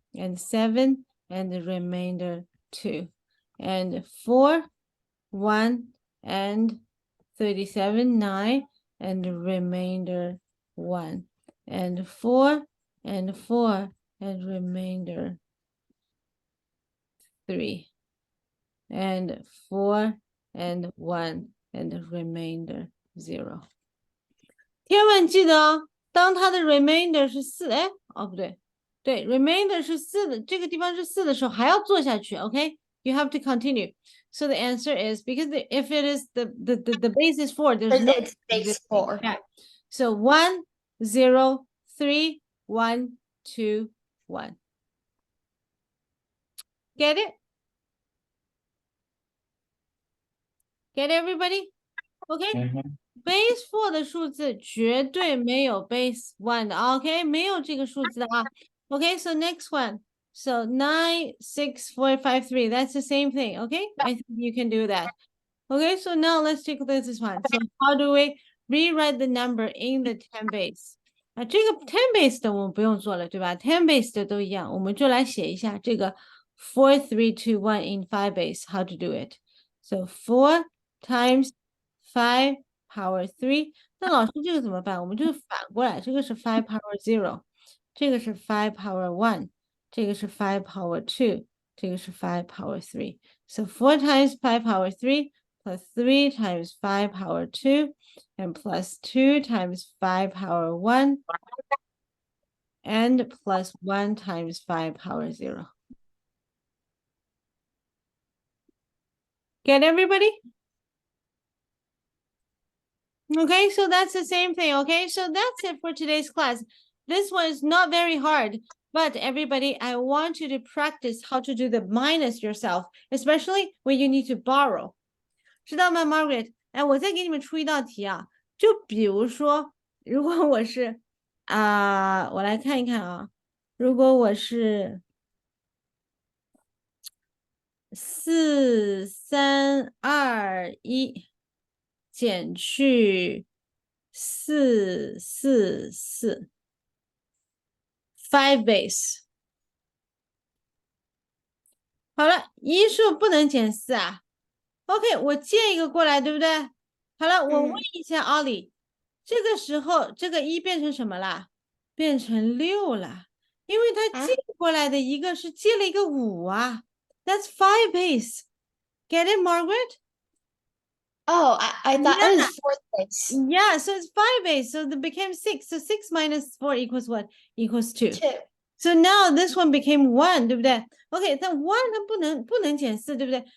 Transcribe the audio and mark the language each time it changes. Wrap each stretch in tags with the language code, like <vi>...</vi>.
<en>and 7, and the remainder 2, and 4, 1, and 37, 9, and the remainder 1, and 4, and 4, and remainder 3, and 4, and 1, and the remainder 0。</en> <zh>千万记得哦，当它的 remainder 是4，哎，哦不对，对 remainder 是4的，这个地方是4的时候还要做下去 ，OK？</zh> <en>You have to continue. So the answer is because if it is the base is 4, there's no It's base 4. yeah. So 1, 0, 3, 1, 2, 1. Get it? Get everybody? Okay?</en> <zh>Base 4的数字绝对没有 base 1的 ，OK？没有这个数字的啊。</zh> <en>Okay, so next one. So 9, 6, 4, 5, 3. That's the same thing, okay? I think you can do that. Okay, so now let's take a look at this one. So how do we rewrite the number in the 10 base?</en> <zh>啊，这个10 base 的我们不用做了，对吧？10 base 的都一样，我们就来写一下这个 4, 3, 2, 1 in 5 base.</zh> <en>How to do it? So 4 times 5 power 3.</en> <zh>那老师这个怎么办？我们就反过来，这个是5 power 0，这个是5 power 1，这个是5 power 2，这个是5 power 3.</zh> <en>So 4 times 5 power 3 plus 3 times 5 power 2 and plus 2 times 5 power 1 and plus 1 times 5 power 0. Get everybody? Okay, so that's the same thing, okay? So that's it for today's class. This one is not very hard, but everybody, I want you to practice how to do the minus yourself, especially when you need to borrow.</en> <zh>知道吗 Margaret？ 哎，我再给你们出一道题啊，就比如说，如果我是我来看一看啊，如果我是4、3、2、1减去4、4、4 5 base。好了，一数不能减4啊。OK， 我借一个过来，对不对？好了，我问一下奥利，这个时候这个1变成什么啦？变成6了，因为他借过来的一个是借了一个5啊。</zh> <en>That's 5 base. Get it, Margaret? Oh, I thought it was 4th base. Yeah, so it's 5 base, so it became 6. So 6 minus 4 equals what? Equals 2. 2. So now this one became 1,</en> <zh>对不对 ？OK， 但 1 它不能减4，对不对？</zh>